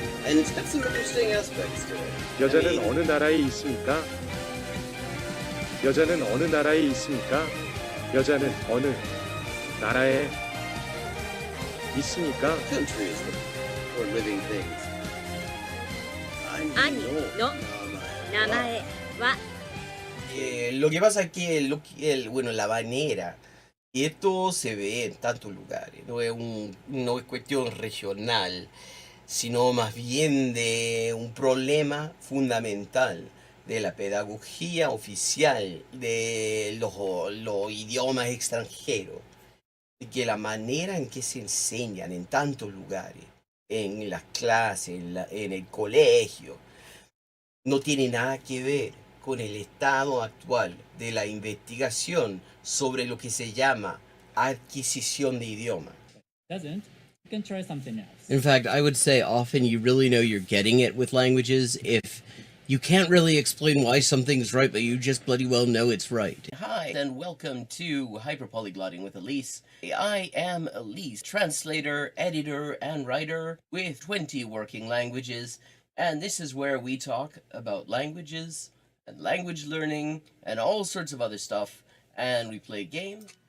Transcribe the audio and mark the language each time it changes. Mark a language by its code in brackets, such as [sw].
[en] And it's got some interesting aspects to it. [ko] 여자는 어느 나라에 있습니까? 여자는 어느 나라에 있습니까? 여자는 어느 나라에 있습니까? [en] Countries for living things. [ja] 兄の名前は [es] Lo que pasa es que bueno, la manera, y esto se ve en tantos lugares, no es cuestión regional, sino más bien de un problema fundamental de la pedagogía oficial de los idiomas extranjeros, y que la manera en que se enseñan en tantos lugares, en las clases, en el colegio, no tiene nada que ver con el estado actual de la investigación sobre lo que se llama adquisición de idioma. [en] Doesn't, you can try something else. In fact, I would say often you really know you're getting it with languages if you can't really explain why something's right, but you just bloody well know it's right. Hi, and welcome to Hyperpolyglotting with Elise. I am Elise, translator, editor, and writer with 20 working languages, and this is where we talk about languages and language learning and all sorts of other stuff, and we play games.